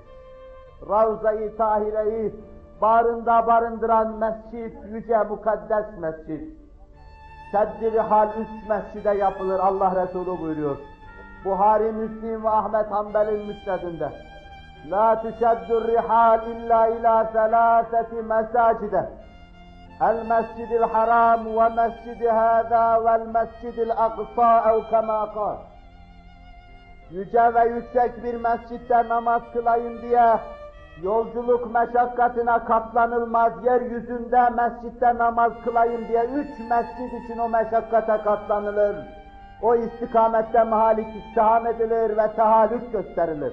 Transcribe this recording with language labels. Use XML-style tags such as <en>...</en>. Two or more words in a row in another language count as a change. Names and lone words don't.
<tr>Ravza-i Tahire'yi bağrında barındıran mescid, yüce mukaddes mescid. Şedd-i Rihal üst mescide yapılır, Allah Resulü buyuruyor. Buhari, Müslim ve Ahmet Hanbel'in müsnedinde.</tr> <ar>لا تشد الرحال إلا إلى ثلاثة مساجد. المسجد الحرام ومسجد هذا والمسجد الأقصى أو كما قال.</ar> <tr>Yüce ve yüksek bir mescitte namaz kılayım diye yolculuk meşakkatine katlanılmaz, yeryüzünde mescitte namaz kılayım diye 3 mescid için o meşakkate katlanılır. O istikamette mahalik ittiham edilir ve tahallük gösterilir.</tr>